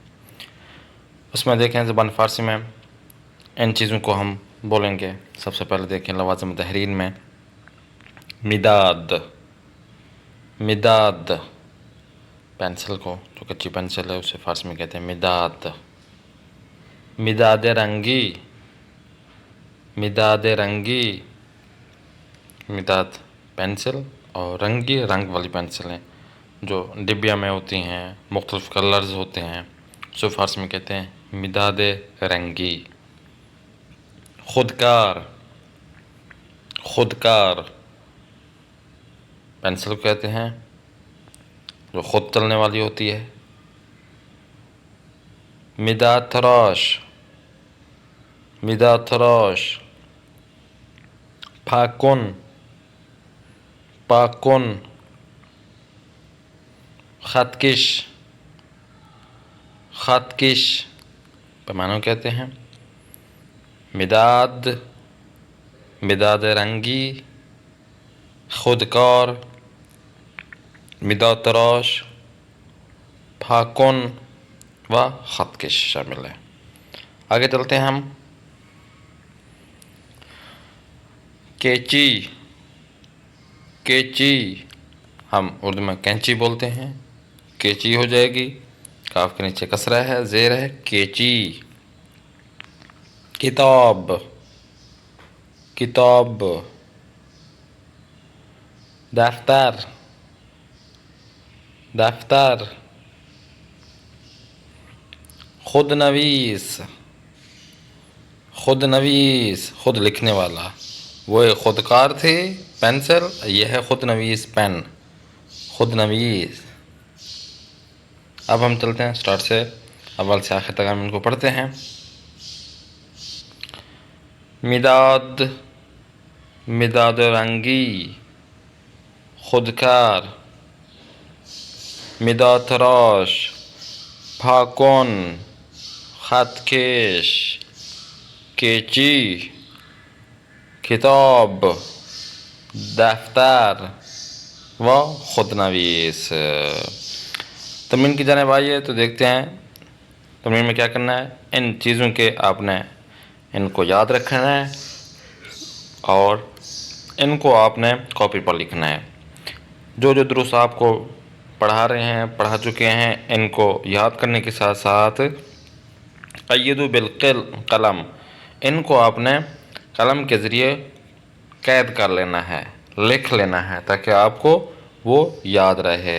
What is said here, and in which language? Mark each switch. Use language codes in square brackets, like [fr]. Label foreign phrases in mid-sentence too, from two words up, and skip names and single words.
[ur] اس میں دیکھیں زبان فارسی میں ان چیزوں کو ہم بولیں گے۔ سب سے پہلے دیکھیں لوازم تحریر میں مداد، مداد پینسل کو، جو کچی پینسل ہے اسے فارسی میں کہتے ہیں مداد۔ [fa] مداد رنگی، مداد رنگی، [ur] مداد پینسل اور رنگی رنگ والی پینسلیں جو ڈبیا میں ہوتی ہیں، مختلف کلرز ہوتے ہیں، اسے فارسی میں کہتے ہیں [fa] مداد رنگی۔ [ur] خودکار، خودکار پینسل کو کہتے ہیں جو خود چلنے والی ہوتی ہے۔ [fa] مداد تراش، مداد تراش، پھاکن، پاکن، خطکش، خطکش [ur] پیمانوں کہتے ہیں۔ [fa] مداد، مداد رنگی، خودکار، مداد تراش، پھاکن و خطکش [ur] شامل ہے۔ آگے چلتے ہیں ہم۔ کینچی، کینچی ہم اردو میں کینچی بولتے ہیں، کینچی ہو جائے گی، کاف کے نیچے کسرہ ہے، زیر ہے، کینچی۔ [fa] کتاب، کتاب، دفتر، دفتر، خود نویس، خود نویس [ur] خود لکھنے والا، وہ ایک خودکار تھے پینسل، یہ ہے [fa] خود نویس [ur] پین، [fa] خود نویس۔ [ur] اب ہم چلتے ہیں سٹارٹ سے اول سے آخر تک ہم ان کو پڑھتے ہیں۔ [fa] مداد، مداد رنگی، خودکار، مداد تراش، پھاکن، خطکش، کینچی، کتاب، دفتر و خودنویس۔ [ur] تمرین کی جانب آئیے تو دیکھتے ہیں تمرین میں کیا کرنا ہے۔ ان چیزوں کے آپ نے ان کو یاد رکھنا ہے اور ان کو آپ نے کاپی پر لکھنا ہے۔ جو جو دروس آپ کو پڑھا رہے ہیں، پڑھا چکے ہیں، ان کو یاد کرنے کے ساتھ ساتھ [ar] قیدوا بالقلم، [ur] ان کو آپ نے قلم کے ذریعے قید کر لینا ہے، لکھ لینا ہے، تاکہ آپ کو وہ یاد رہے۔